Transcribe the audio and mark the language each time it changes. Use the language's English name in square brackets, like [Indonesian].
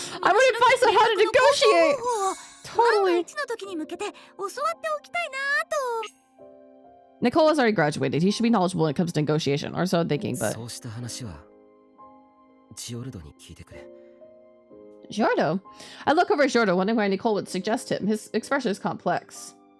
[English] I would advise on how to negotiate! Totally. [Japanese] の時に向けて教わっておきたいなと。 [English] Nicole has already graduated. He should be knowledgeable when it comes to negotiation, or so I'm thinking, but... [Japanese] そうした話はジオルドに聞いてくれ。 [English] Giordo? I look over at Giordo, wondering why Nicole would suggest him. His expression is complex.